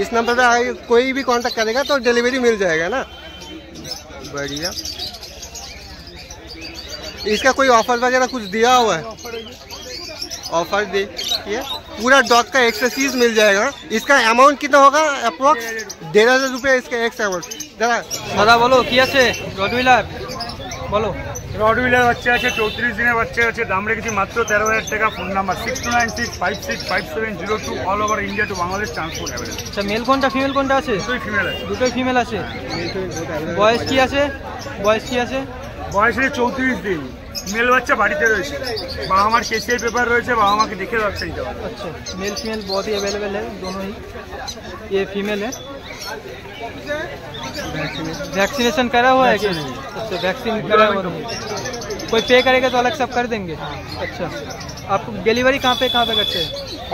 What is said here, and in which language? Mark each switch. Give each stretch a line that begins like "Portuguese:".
Hindi: इस नंबर पे कोई भी कांटेक्ट करेगा तो डिलीवरी मिल जाएगा ना। बढ़िया। इसका कोई ऑफर वगैरह कुछ दिया हुआ है? ऑफर देखिए पूरा डॉग का एक्सरसाइज मिल जाएगा। इसका अमाउंट कितना होगा? अप्रोक्स 1500 रुपये इसका एक्स अमाउंट।
Bangla: দাদা বলো কি আছে? রডউইলার বলো। রডউইলার বাচ্চা আছে, 34 দিনের বাচ্চা আছে, দাম রেখেছি মাত্র 13000 টাকা। Phone number 6296565702। All over India two Bangladesh transport available. আচ্ছা মেল কোনটা ফিমেল কোনটা আছে? দুটোই ফিমেল আছে। দুটোই ফিমেল আছে। বয়স কি আছে? বয়স কি আছে? বয়স হচ্ছে 34 দিন। মেল বাচ্চা বাড়িতে রয়েছে, বাবা মার কেসিআই পেপার রয়েছে, বাবা মাকে দেখে বাচ্চা নিতে হবে।
Hindi: अच्छा मेल फीमेल बहुत ही अवेलेबल है दोनों ही। ये फीमेल है। वैक्सीनेशन करा हुआ है क्या? अच्छा वैक्सीन करा हुआ है। कोई पे करेगा तो अलग सब कर देंगे। अच्छा आप डिलीवरी कहाँ पे करते हैं?